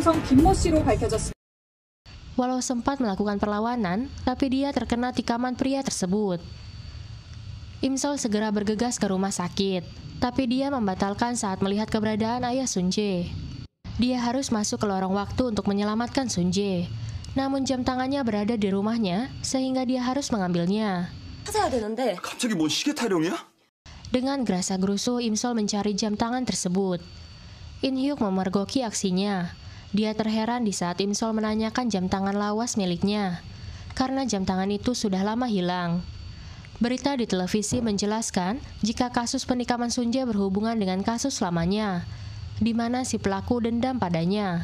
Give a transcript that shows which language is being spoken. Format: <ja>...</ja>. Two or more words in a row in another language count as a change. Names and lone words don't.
<id>Walau sempat melakukan perlawanan, tapi dia terkena tikaman pria tersebut. Im Sol segera bergegas ke rumah sakit, tapi dia membatalkan saat melihat keberadaan ayah Sunjae. Dia harus masuk ke lorong waktu untuk menyelamatkan Sunjae. Namun jam tangannya berada di rumahnya, sehingga dia harus mengambilnya.</id> <ko>갑자기 뭔 시계 타령이야?</ko> <id>Dengan gerasa-gerusu, Im Sol mencari jam tangan tersebut. In Hyuk memergoki aksinya. Dia terheran di saat Im Sol menanyakan jam tangan lawas miliknya, karena jam tangan itu sudah lama hilang. Berita di televisi menjelaskan jika kasus penikaman Sunjae berhubungan dengan kasus lamanya, di mana si pelaku dendam padanya.</id>